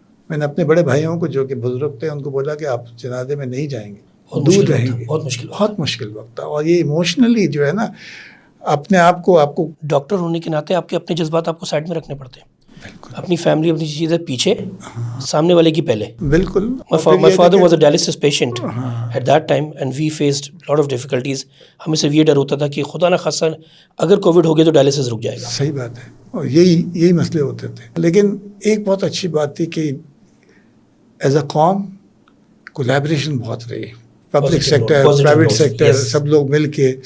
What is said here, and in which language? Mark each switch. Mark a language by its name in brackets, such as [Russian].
[Urdu] میں نے اپنے بڑے بھائیوں کو جو کہ بزرگ تھے ان کو بولا کہ آپ جنازے میں نہیں جائیں گے, دور رہیں گے. بہت مشکل وقت تھا, اور یہ ایموشنلی جو ہے نا اپنے آپ کو ڈاکٹر ہونے کے ناطے آپ کے اپنے جذبات آپ کو سائڈ میں رکھنے پڑتے ہیں, اپنی فیملی اپنی چیزیں پیچھے, سامنے والے کی پہلے. بالکل. [English] My father was a dialysis patient at that time and we faced a lot of difficulties. [Urdu] ہمیں صرف یہ ڈر ہوتا تھا کہ خدا نہ خاصا اگر کووڈ ہو گیا تو ڈائلسس رک جائے گا. صحیح بات ہے, اور یہی مسئلے ہوتے تھے. لیکن ایک بہت اچھی بات تھی کہ [English] as a [Urdu] قوم کولیبریشن بہت رہی, پبلک سیکٹر, پرائیویٹ سیکٹر, سب لوگ مل کے